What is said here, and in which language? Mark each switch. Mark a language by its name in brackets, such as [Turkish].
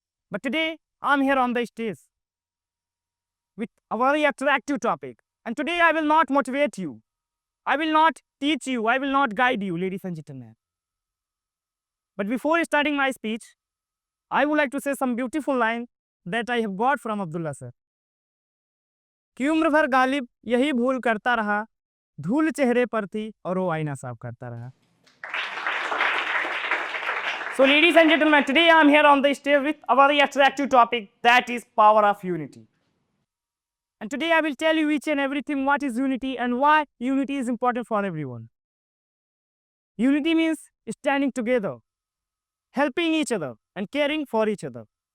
[English] But today I'm here on the stage with a very attractive topic. And today I will not motivate you. I will not teach you. I will not guide you, ladies and gentlemen. But before starting my speech, I would like to say some beautiful line that I have got from Abdullah sir. [Hindi] कि उम्र भर गालिब यही भूल करता रहा, धूल चेहरे पर थी और वो आईना साफ करता रहा. [English] So ladies and gentlemen, today I am here on the stage with a very attractive topic, that is power of unity. And today I will tell you each and everything what is unity and why unity is important for everyone. Unity means standing together, helping each other and caring for each other.